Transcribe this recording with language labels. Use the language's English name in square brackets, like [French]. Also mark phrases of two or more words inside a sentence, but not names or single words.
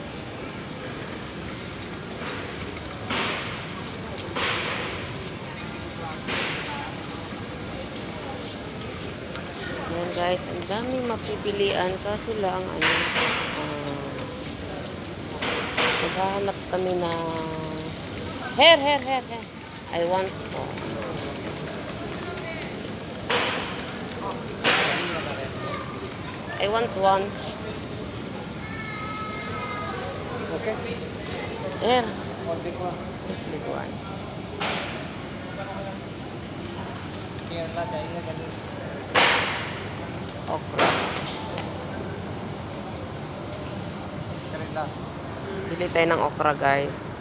[Filipino] Yan guys, ang daming mapipilian kaso lang maghahanap kami na here. [English] I want one. Okay. Here. Big one. Big one. [Hindi] Kerala चाहिए कभी. [English] Okra. [Hindi] Kerala. [Filipino] Bili tayo ng okra guys.